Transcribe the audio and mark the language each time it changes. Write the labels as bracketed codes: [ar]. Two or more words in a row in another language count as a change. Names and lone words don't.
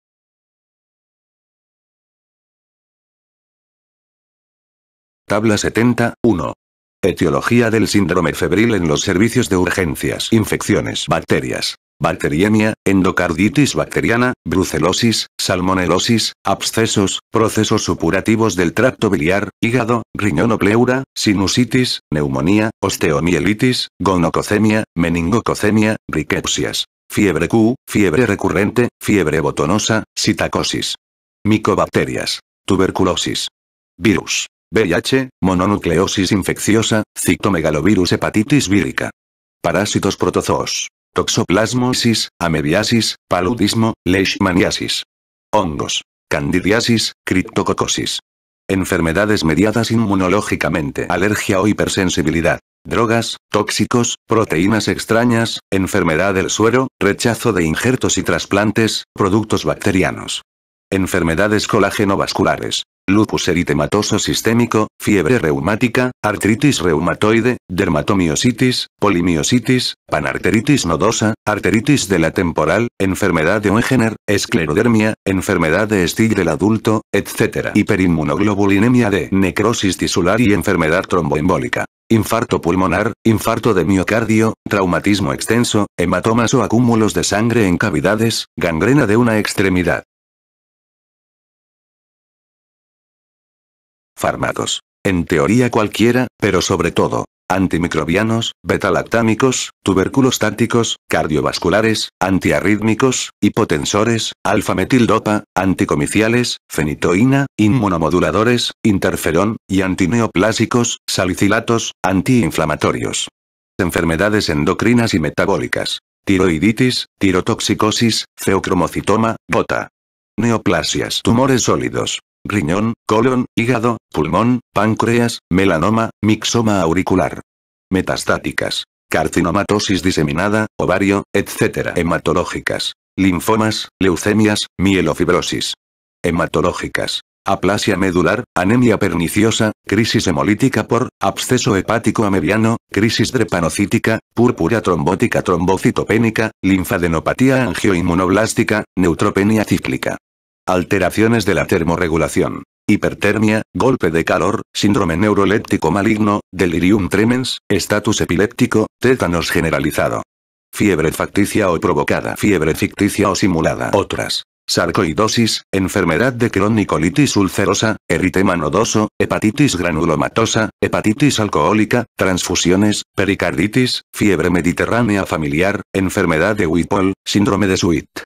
[es] Tabla 70, 1. Etiología del síndrome febril en los servicios de urgencias. Infecciones. Bacterias. Bacteriemia, endocarditis bacteriana, brucelosis, salmonelosis, abscesos, procesos supurativos del tracto biliar, hígado, riñón o pleura, sinusitis, neumonía, osteomielitis, gonococemia, meningococemia, riquepsias. Fiebre Q, fiebre recurrente, fiebre botonosa, sitacosis. Micobacterias. Tuberculosis. Virus. VIH, mononucleosis infecciosa, citomegalovirus hepatitis vírica. Parásitos protozoos. Toxoplasmosis, amebiasis, paludismo, leishmaniasis. Hongos. Candidiasis, criptococosis. Enfermedades mediadas inmunológicamente. Alergia o hipersensibilidad. Drogas, tóxicos, proteínas extrañas, enfermedad del suero, rechazo de injertos y trasplantes, productos bacterianos. Enfermedades colágeno-vasculares. Lupus eritematoso sistémico, fiebre reumática, artritis reumatoide, dermatomiositis, polimiositis, panarteritis nodosa, arteritis de la temporal, enfermedad de Wegener, esclerodermia, enfermedad de Still del adulto, etc. Hiperinmunoglobulinemia D, necrosis tisular y enfermedad tromboembólica. Infarto pulmonar, infarto de miocardio, traumatismo extenso, hematomas o acúmulos de sangre en cavidades, gangrena de una extremidad. Fármacos. En teoría cualquiera, pero sobre todo, antimicrobianos, betalactámicos, tuberculostáticos, cardiovasculares, antiarrítmicos, hipotensores, alfa-metildopa, anticomiciales, fenitoína, inmunomoduladores, interferón, y antineoplásicos, salicilatos, antiinflamatorios. Enfermedades endocrinas y metabólicas. Tiroiditis, tirotoxicosis, feocromocitoma, gota. Neoplasias. Tumores sólidos. Riñón, colon, hígado, pulmón, páncreas, melanoma, mixoma auricular. Metastáticas. Carcinomatosis diseminada, ovario, etc. Hematológicas. Linfomas, leucemias, mielofibrosis. Hematológicas. Aplasia medular, anemia perniciosa, crisis hemolítica por absceso hepático amebiano, crisis drepanocítica, púrpura trombótica trombocitopénica, linfadenopatía angioinmunoblástica, neutropenia cíclica. alteraciones de la termorregulación, hipertermia, golpe de calor, síndrome neuroléptico maligno, delirium tremens, estatus epiléptico, tétanos generalizado. Fiebre facticia o provocada, fiebre ficticia o simulada. Otras. Sarcoidosis, enfermedad de Crohn y colitis ulcerosa, eritema nodoso, hepatitis granulomatosa, hepatitis alcohólica, transfusiones, pericarditis, fiebre mediterránea familiar, enfermedad de Whipple, síndrome de Sweet.